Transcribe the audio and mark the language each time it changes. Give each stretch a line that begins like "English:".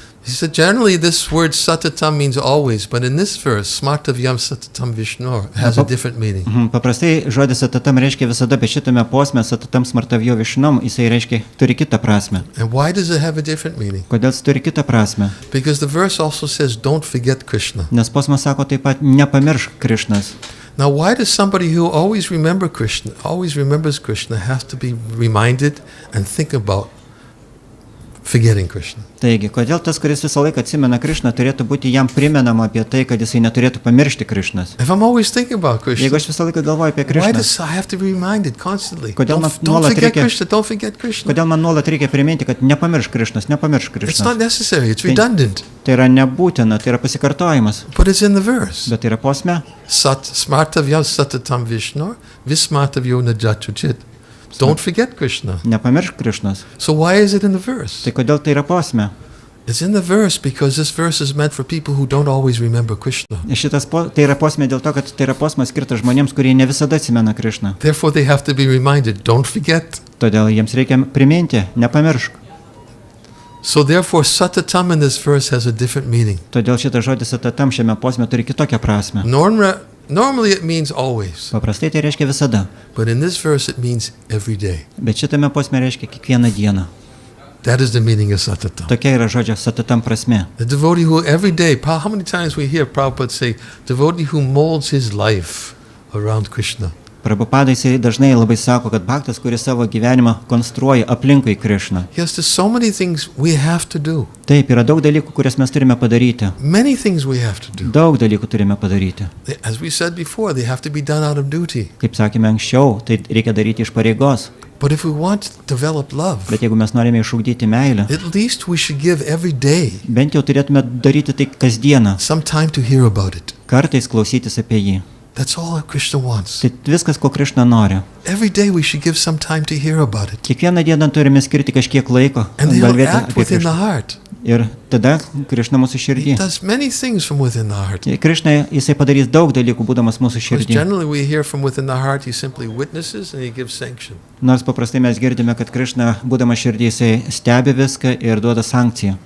English: He said generally this word satatam means always, but in this verse,
Sanskrit: smartavyam satatam Vishnu
English: has a different meaning.
Lithuanian: Paprastai žodis satatam reiškia visada, bet šitame posme
Sanskrit: satatam smartavjo višnum,
Lithuanian: jisai reiškia turi kitą prasme.
English: And why does it have a different meaning?
Lithuanian: Kodėl jis turi kitą prasme?
English: Because the verse also says don't forget Krishna.
Lithuanian: Nes posmas sako taip pat nepamiršk Krišnas.
English: Now why does somebody who always remembers Krishna have to be reminded and think about forgetting Krishna?
Lithuanian: Taigi, kodėl tas, kuris visą laiką atsimena Krišną, turėtų būti jam primenama apie tai, kad jisai neturėtų pamiršti Krišnas?
English: If I'm always thinking about Krishna,
Lithuanian: Jeigu aš visą laiką galvoju apie
English: why
Lithuanian: Krišną,
English: does I have to be reminded constantly?
Lithuanian: Kodėl man
English: Don't
Lithuanian: nuolat
English: forget
Lithuanian: reikia-
English: Krishna, don't forget Krishna.
Lithuanian: kodėl man nuolat reikia priminti, kad nepamiršk Krišnas, nepamiršk
English: It's not
Lithuanian: Krišnas?
English: necessary, it's redundant,
Lithuanian: Tai yra nebūtina, tai yra pasikartojimas,
English: but it's in the verse.
Lithuanian: bet tai yra posme.
Sanskrit: Smartavyam satatam Vishnu, vismartavyo najatu chit.
English: Don't forget Krishna.
Lithuanian: Nepamiršk Krišnas.
English: So why is it in the verse?
Lithuanian: Tai kodėl tai yra posme?
English: It's in the verse because this verse is meant for people who don't always remember Krishna.
Lithuanian: Tai yra posme dėl to, kad tai yra posmas skirtas žmonėms, kurie ne visada atsimena Krišną.
English: Therefore they have to be reminded, don't forget.
Lithuanian: Todėl jiems reikia priminti, nepamiršk.
English: So therefore satatam in this verse has a different meaning.
Lithuanian: Todėl šitas žodis atatam šiame posme turi kitokią prasme.
English: Normally it means always,
Lithuanian: Paprastai tai reiškia visada,
English: but in this verse it means every day.
Lithuanian: bet šitame posme reiškia kiekvieną dieną.
English: That is the meaning of satatam.
Lithuanian: Tokia yra žodžio satatam prasme.
English: The devotee who every day, how many times we hear Prabhupada say, devotee who molds his life around Krishna.
Lithuanian: Prabhupada jisai dažnai labai sako, kad bhaktas, kuris savo gyvenimą konstruoja aplinkui Krišną.
English: Yes, there's so many things we have to do.
Lithuanian: Taip, yra daug dalykų, kurias mes turime padaryti.
English: Many things we have to do.
Lithuanian: Daug dalykų turime padaryti.
English: As we said before, they have to be done out of duty.
Lithuanian: Kaip sakėme anksčiau, tai reikia daryti iš pareigos.
English: But if we want to develop love,
Lithuanian: Bet jeigu mes norime išugdyti meilę,
English: at least we should give every day
Lithuanian: bent jau turėtume daryti tai kasdieną,
English: some time to hear about it.
Lithuanian: kartais klausytis apie jį.
English: That's all Krishna wants.
Lithuanian: Tai viskas, ko Krišna nori.
English: Every day we should give some time to hear about it.
Lithuanian: Kiekvieną dieną turime skirti kažkiek laiko
English: And he'll
Lithuanian: kalbėti
English: act
Lithuanian: apie
English: within the
Lithuanian: Krišną.
English: heart.
Lithuanian: Ir tada Krišna mūsų
English: He
Lithuanian: širdį.
English: does many things from within the heart.
Lithuanian: Krišna, jisai padarys daug dalykų, būdamas mūsų
English: Because
Lithuanian: širdį.
English: generally we hear from within the heart, he simply witnesses and he gives sanction.
Lithuanian: Nors paprastai mes girdime, kad Krišna, būdamas širdį, jisai stebi viską ir duoda sankciją.